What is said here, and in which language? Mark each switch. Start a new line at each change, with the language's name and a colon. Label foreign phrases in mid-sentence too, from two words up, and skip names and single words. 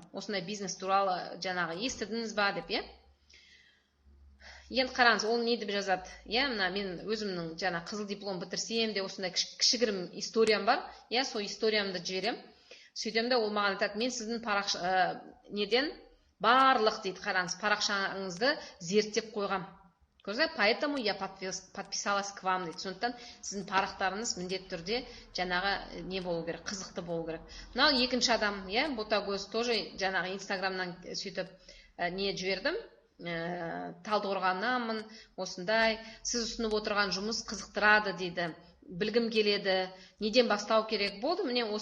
Kazakh: Осындай бизнес туралы жаңағы естідіңіз ба деп, Енді қараңыз, ол не деп жазады? Мына мен өзімнің жаңа қызыл диплом бітірсем де, осындай кішігірім историям бар. Сол историямды жіберем. Сөйтем де ол маған айтады: мен сіздің неден барлық дейді, қараңыз, парақшаңызды зерттеп қойғам. Көрдіңіз?
Russian: Поэтому я подписалась к вам дейді.
Kazakh: Сондықтан сіздің парақтарыңыз міндетті түрде жаңағы не болу керек, қызықты болу керек. Мынау екінші адам, ботагөз, тоже жаңағы Инстаграмнан сөйтіп не жібердім. Талдықорғаннанмын, осындай, сіз ұсынып отырған жұмыс қызықтырады дейді, білгім келеді, неден бастау керек болды.